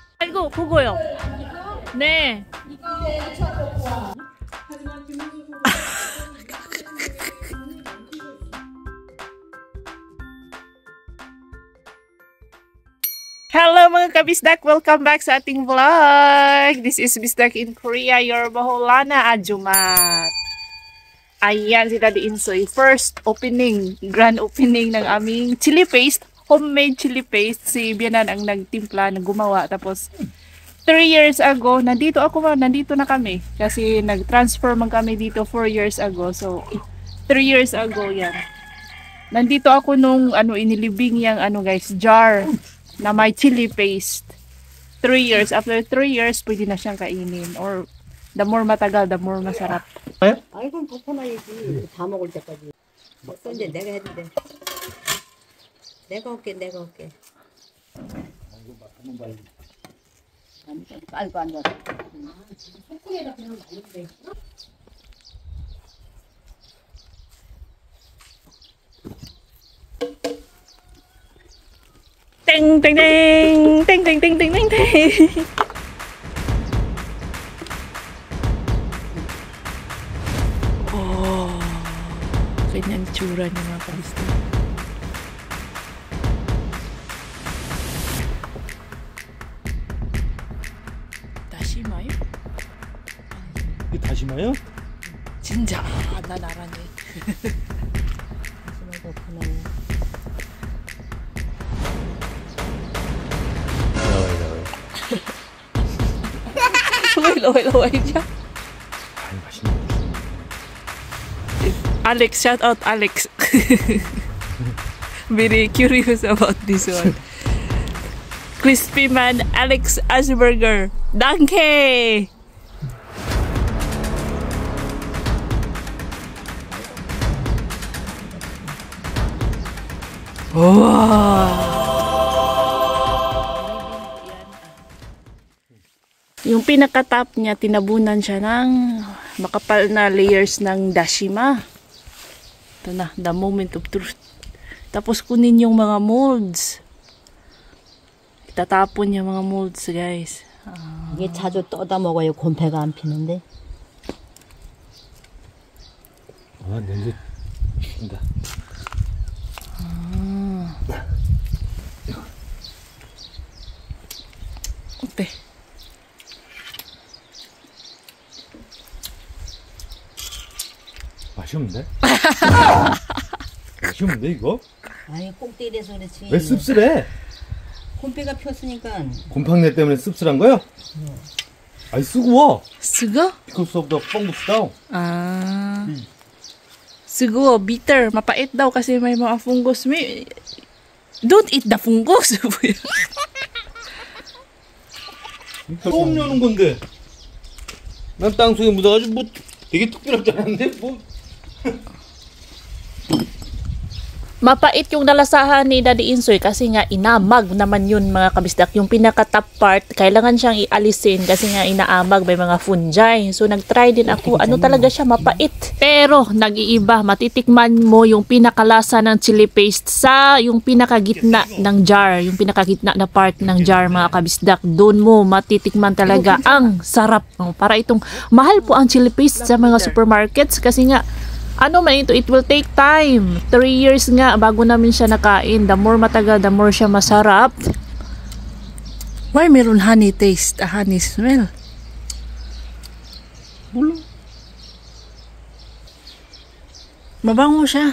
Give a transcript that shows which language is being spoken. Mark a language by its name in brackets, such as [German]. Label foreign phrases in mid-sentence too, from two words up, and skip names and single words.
[Korean] 이거 그거요. 네. [Filipino] Hello mga kabisdak! Welcome back sa ating vlog! [English] This is Bisdak in Korea, your Baholana Ajumat. [Filipino] Ayan si Daddy Insoy. [English] First opening, grand opening [Filipino] ng aming [English] chili paste. Homemade chili paste. [Filipino] Si Bianan ang nagtimpla, gumawa. Tapos 3 years ago, nandito na kami. Kasi nag-transfer man kami dito 4 years ago. [English] So 3 years ago yan. [Filipino] Nandito ako nung inilibing yung guys, jar na may [English] chili paste. 3 years. After 3 years, [Filipino] pwede na siyang kainin. [English] Or the more matagal, the more masarap. [Korean] 아이고 볶아놔야지. 다 먹을 때까지. 먹어 이제 내가 해도 돼. 내가 올게. 아이고 앉아서. 손등에다 그냥 말리면 돼. 땡땡땡 땡땡땡땡땡땡. [Filipino] Ganyan tsura niya mga kabisdak. [Korean] 다시마요? 이게 다시마요? 진짜 난 알았네. 다시마도 그냥. [Filipino] Laway siya. [Korean] 아이 맛있네. [English] Alex, shout out Alex. Very curious about this one. Crispy Man Alex Asperger. [German] Danke! Wow! [Filipino] Yung pinaka-top niya, tinabunan siya ng makapal na layers ng dashima. Ito na, [English] the moment of truth. [Filipino] Tapos kunin yung mga molds. Itatapon yung mga molds, guys. [Korean] 이게 자주 떠다 먹어요. 곰패가 안 피는데. 아 냄새 난다. 어때? 맛이 없는데? 맛이 없는데 이거? 아니 꼭대기에서 그렇지. 왜 씁쓸해? 곰패가 폈으니까. 곰팡내 때문에 씁쓸한 거야? 아이 쓰구워. Sugo? [English] Because of the fungus daw. Ah. Sugo, bitter. [Filipino] Mapait daw kasi may mga fungus. [English] Don't eat the fungus. [Korean] 처음 여는 건데. 난 땅속에 묻어가지고 뭐 되게 특별하지 않은데 뭐. [Filipino] Mapait yung nalasahan ni Daddy Insoy kasi nga inamag naman yun mga kabisdak. Yung pinaka-top part, kailangan siyang ialisin kasi nga inaamag, may mga fungi. So nag-try din ako, talaga siya, mapait. Pero nag-iiba, matitikman mo yung pinakalasa ng [English] chili paste [Filipino] sa yung pinakagitna ng jar, yung pinakagitna na part ng jar mga kabisdak. Doon mo matitikman talaga ang sarap. Para itong, mahal po ang [English] chili paste [Filipino] sa mga supermarkets kasi nga, [English] it will take time. [Filipino] 3 years nga bago namin siya nakain. [English] The more matagal, the more [Filipino] siya masarap. [English] Why meron honey taste? A honey smell? [Filipino] Bulo. Mabango siya.